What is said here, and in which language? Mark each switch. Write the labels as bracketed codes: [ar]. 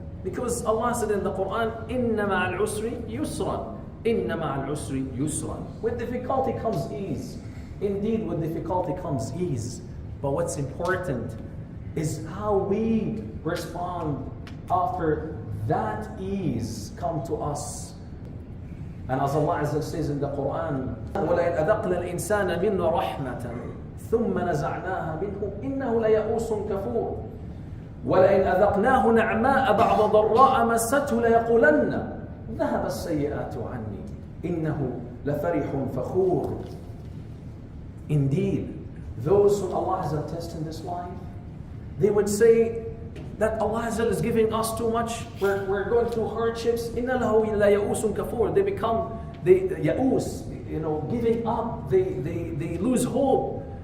[en] Because Allah said in the Quran, [ar] inna ma'al usri yusran. Inna ma'al usri yusran. [en] With difficulty comes ease. Indeed, with difficulty comes ease. But what's important is how we respond after that ease come to us. And as Allah Azza says in the Quran, [ar] وَلَئِنْ أَذَقْنَا الْإِنسَانَ مِنَّا رَحْمَةً ثُمَّ نَزَعْنَاهَا مِنْهُ إِنَّهُ لَيَئُوسٌ كَفُورٌ. ولئن أذقناه نعماء بعد ضراء مسته ليقولن ذهب السيئات عني إنه لفرح فخور. [en] Indeed, those who Allah has tested in this life, they would say that Allah is giving us too much, we're going through hardships. [ar] أللهم يئوس كفور. [en] They become يئوس, giving up, they lose hope.